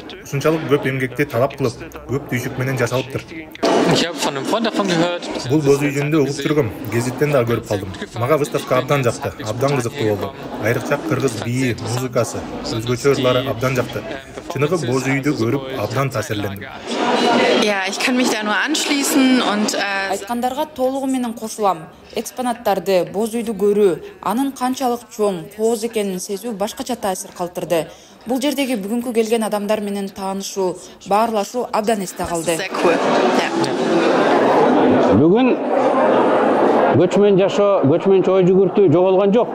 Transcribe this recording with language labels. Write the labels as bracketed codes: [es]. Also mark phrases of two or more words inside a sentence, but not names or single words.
[ky] Ушунчалык көп эмгекти талап кылып, көп түйшүк менен жасалыптыр. Бул боз үй жөнүндө угуп жүргөм, гезиттен да көрүп калдым. Мага выставка абдан жакты, абдан кызыктуу болду. Айрыкча кыргыз бийи, музыкасы, өзгөчө ырлары абдан жакты. Чыныгы боз үйдү көрүп абдан таасирлендим. [de] Ja, ich kann mich da nur anschließen und [ky] айткандарга толугу менен кошулам. Экспонаттарды, боз үйдү көрүү, анын канчалык чоң, кооз экенин сезүү башкача таасир калтырды. Бул жердеги бүгүнкү келген адамдар менен таанышуу, баарлашуу абдан эсте калды. Бүгүн көчмөн жашоо, көчмөнчү ой жүгүртүү жоголгон жок.